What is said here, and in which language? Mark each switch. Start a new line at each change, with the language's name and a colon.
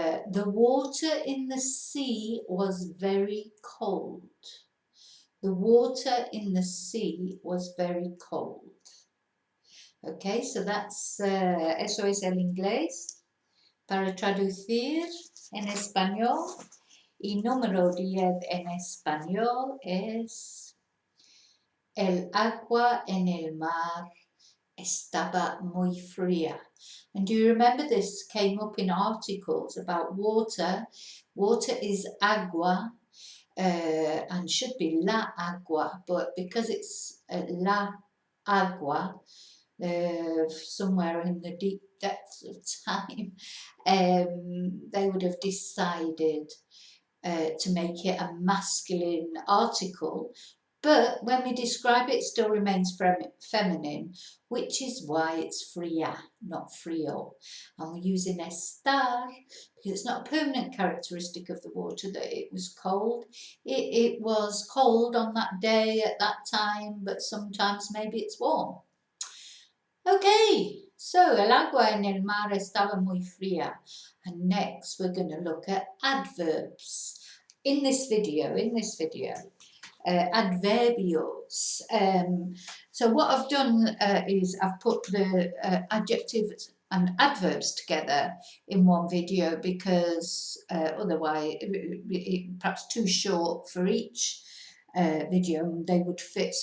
English: The water in the sea was very cold. The water in the sea was very cold. Okay, so that's,
Spanish: eso es el inglés. Para traducir en español, y número 10 en español es: el agua en el mar estaba muy fría.
English: And do you remember this came up in articles about water? Water is agua, and should be la agua, but because it's la agua, somewhere in the deep depths of time, they would have decided to make it a masculine article, but when we describe it, it still remains feminine, which is why it's fría, not frío. And we're using estar because it's not a permanent characteristic of the water that it was cold. It was cold on that day at that time, but sometimes maybe it's warm. Okay, so
Spanish: el agua en el mar estaba muy fría.
English: And next we're going to look at adverbs. In this video, adverbials. So what I've done is I've put the adjectives and adverbs together in one video because otherwise it perhaps too short for each video and they would fit.